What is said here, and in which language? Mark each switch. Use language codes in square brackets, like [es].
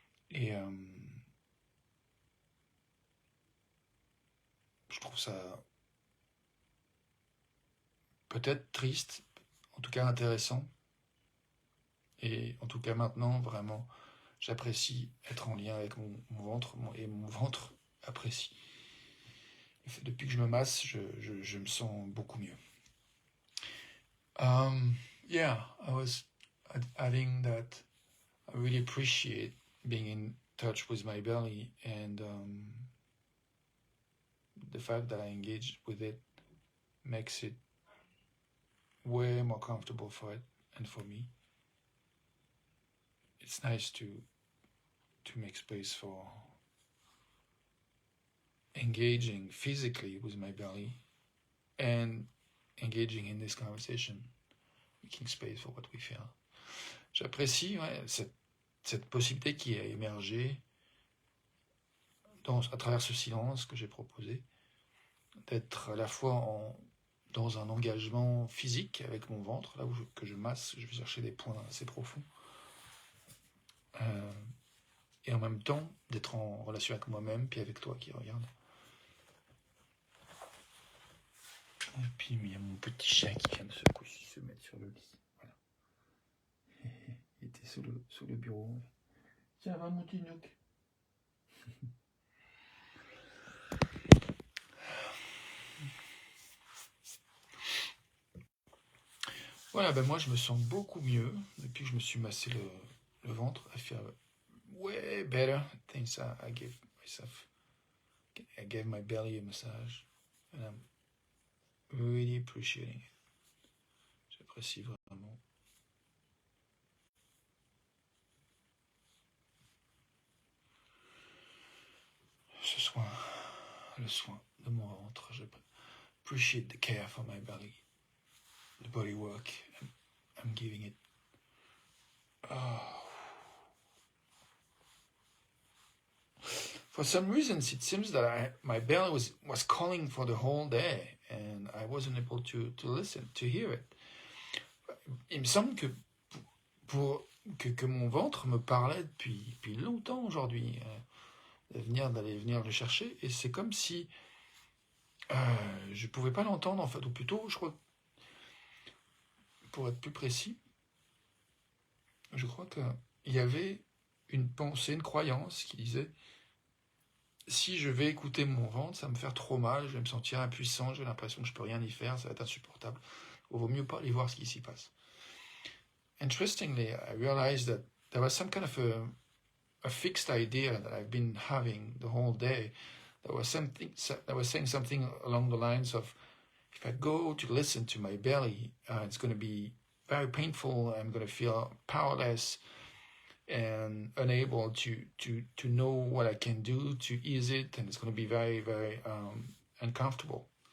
[fr] Et je trouve ça peut-être triste, en tout cas intéressant. Et en tout cas maintenant, vraiment, j'apprécie être en lien avec mon ventre et mon ventre apprécie. Depuis que je me masse, je me sens beaucoup mieux. [en] Yeah, I was adding that I really appreciate being in touch with my belly and the fact that I engage with it makes it way more comfortable for it and for me. It's nice to make space for engaging physically with my belly and engaging in this conversation, making space for what we feel. [fr] J'apprécie cette possibilité qui a émergé à travers ce silence que j'ai proposé, d'être à la fois dans un engagement physique avec mon ventre, là où que je masse, je vais chercher des points assez profonds, et en même temps d'être en relation avec moi-même, puis avec toi qui regarde. Et puis il y a mon petit chien qui vient de se mettre sur le lit. Voilà. Il était sous le bureau. Tiens, va mon petit Nook. Voilà, ben moi je me sens beaucoup mieux depuis que je me suis massé le ventre. [en] I feel way better since I gave my belly a massage, and I'm really appreciating it. [fr] J'apprécie vraiment. Ce soin, le soin de mon ventre. [en] Je appreciate the care for my belly, the body work I'm giving it. Oh. For some reasons, it seems that my belly was calling for the whole day, and I wasn't able to listen, to hear it. [fr] Il me semble que mon ventre me parlait depuis longtemps aujourd'hui, d'aller venir le chercher, et c'est comme si je pouvais pas l'entendre en fait, ou plutôt, je crois, pour être plus précis, je crois qu'il y avait une pensée, une croyance qui disait: si je vais écouter mon ventre, ça va me faire trop mal, je vais me sentir impuissant, j'ai l'impression que je peux rien y faire, ça va être insupportable. Il vaut mieux pas aller voir ce qui s'y passe. [en] Interestingly, I realized that there was some kind of a fixed idea that I've been having the whole day that was saying something along the lines of, if I go to listen to my belly, it's going to be very painful, I'm going to feel powerless and unable to know what I can do to ease it, and it's going to be very, very uncomfortable.